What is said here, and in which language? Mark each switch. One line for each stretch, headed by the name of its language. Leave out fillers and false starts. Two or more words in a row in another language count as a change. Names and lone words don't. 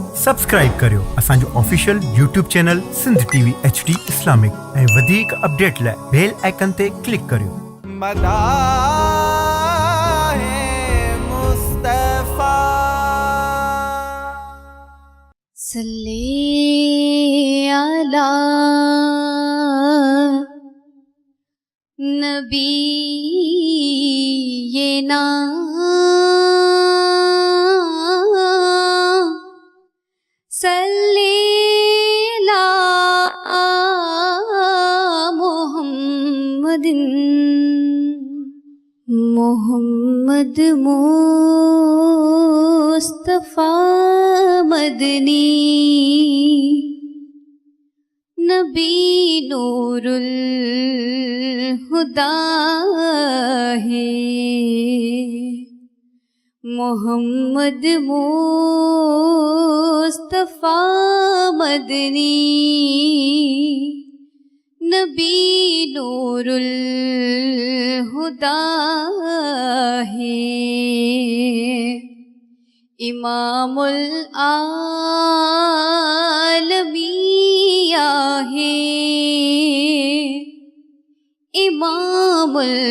Sindhi: सब्सक्राइब करियो असांजो
English: official YouTube channel
Sindhi: सिंध टीवी HD इस्लामिक ऐं वधीक अपडेट लाइ
English: bell icon
Sindhi: ते क्लिक करियो।
Arabic: صل على نبينا صل على
Urdu: محمدٍ محمد مصطفیٰ مدنی نبی نور الہدیٰ ہے محمد مصطفیٰ مدنی نبی نور الہدیٰ ہے امام العالمیہ ہے امام आलमिया है इमामुल